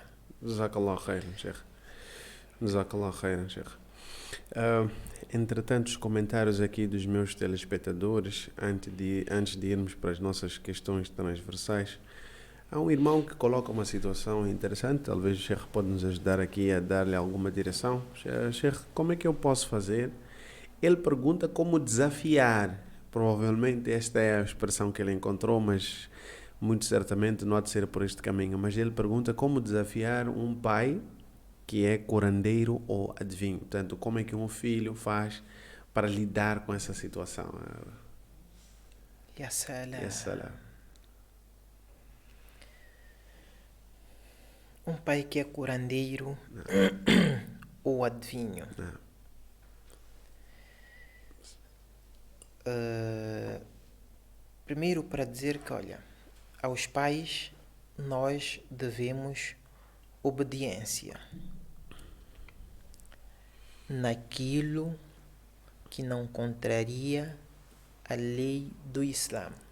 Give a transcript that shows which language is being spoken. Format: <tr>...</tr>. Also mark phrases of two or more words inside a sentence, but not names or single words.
<ar>جزاك الله خيرا، شيخ. جزاك الله خيرا، شيخ.</ar> <pt>Entretanto, os comentários aqui dos meus telespectadores, antes de irmos para as nossas questões transversais, há um irmão que coloca uma situação interessante. Talvez o Sheikh pode nos ajudar aqui a dar-lhe alguma direção. Sheikh, como é que eu posso fazer? Ele pergunta como desafiar. Provavelmente esta é a expressão que ele encontrou, mas muito certamente não há de ser por este caminho. Mas ele pergunta como desafiar um pai que é curandeiro ou adivinho. Portanto, como é que um filho faz para lidar com essa situação?</pt> <ar>يا سلام. يا سلام.</ar> <pt>Um pai que é curandeiro ou adivinho. Primeiro, para dizer que, olha, aos pais nós devemos obediência naquilo que não contraria a lei do Islã.</pt>